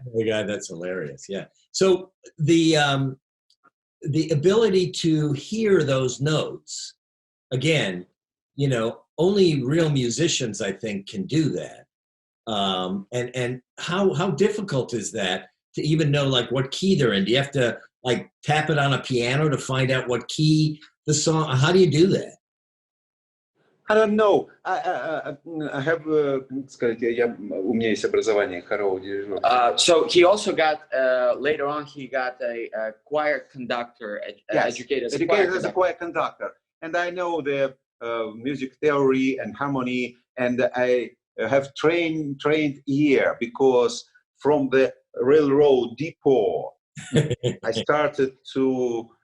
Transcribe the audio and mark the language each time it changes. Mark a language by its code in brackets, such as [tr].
[en] Oh my God, that's hilarious. Yeah. So the ability to hear those notes, again, only real musicians, I think, can do that. And how difficult is that to even know like what key they're in? Do you have to like tap it on a piano to find out what key the song? How do you do that? I don't know. I have, [ru] у меня есть образование хорового дирижера. [en] So he also got, later on, he got a choir conductor, educated as a choir conductor. And I know the music theory and harmony, and I have trained ear, because from the railroad depot, I started to